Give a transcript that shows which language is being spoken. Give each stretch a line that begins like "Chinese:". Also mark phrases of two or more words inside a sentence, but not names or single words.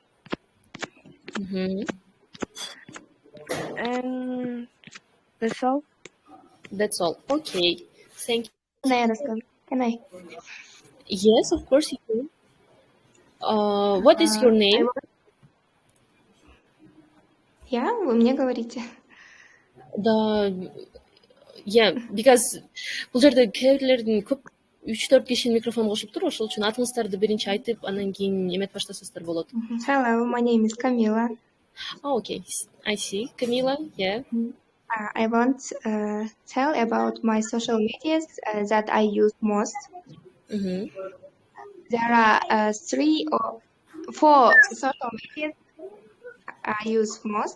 English: And that's all. That's all. Okay. Thank you. Can I? Yes, of course you can. What is your name?
Russian: Я? Вы мне говорите? Да,
English: yeah, because
Kyrgyz: бул жерде кээ бирлердин көп 3-4 кишинин микрофону кошуп тур, ошол үчүн атыңыздарды биринчи айтып, анан кийин эметип баштасаңыздар болот.
English: Hello, my name is Camila. Oh, okay, I see. Camila, yeah. I want to tell about my social medias that I use most. There are 3 or 4 social medias I use most.